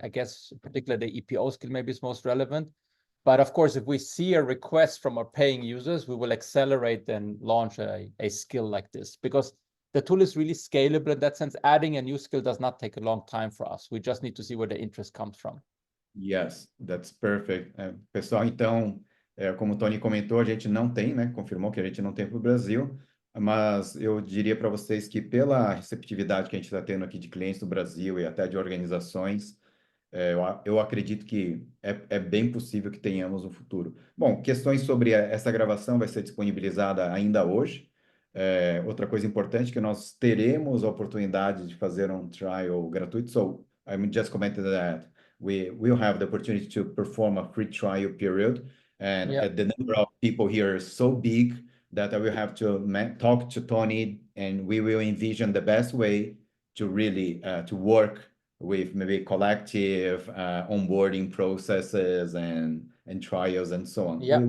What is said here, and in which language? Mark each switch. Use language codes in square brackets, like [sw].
[en] I guess particularly the EPO skill maybe is most relevant. But of course, if we see a request from our paying users, we will accelerate and launch a skill like this, because the tool is really scalable in that sense. Adding a new skill does not take a long time for us. We just need to see where the interest comes from. Yes, that's perfect. [pt] Pessoal, então, como o Tony comentou, a gente não tem, né? Confirmou que a gente não tem para o Brasil, mas eu diria para vocês que pela receptividade que a gente está tendo aqui de clientes do Brasil e até de organizações, eu acredito que é bem possível que tenhamos no futuro. Bom, questões sobre essa gravação vai ser disponibilizada ainda hoje. Outra coisa importante é que nós teremos a oportunidade de fazer um trial gratuito. [en] So, I just commented that we will have the opportunity to perform a free trial period. And the number of people here is so big that I will have to talk to Tony, and we will envision the best way to really to work with maybe collective onboarding processes and trials and so on.